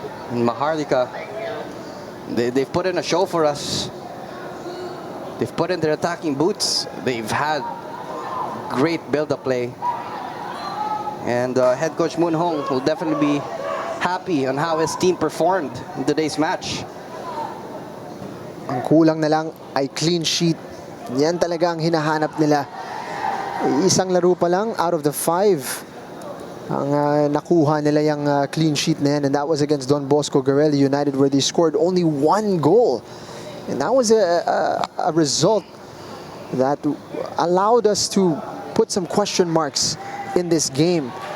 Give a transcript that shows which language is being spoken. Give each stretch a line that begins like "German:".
English: And Maharlika, they've put in a show for us. They've put in their attacking boots. They've had great build-up play. And head coach Moon Hong will definitely be happy on how his team performed in today's match.
Filipino: Ang kulang na lang ay clean sheet. Yan talaga ang hinahanap nila. Isang laro pa lang
English: out of the 5
Filipino: ang nakuha nila yung
English: clean sheet
Filipino: na yan,
English: and that was against Don Bosco Garelli United, where they scored only 1 goal. And that was a result that allowed us to put some question marks in this game.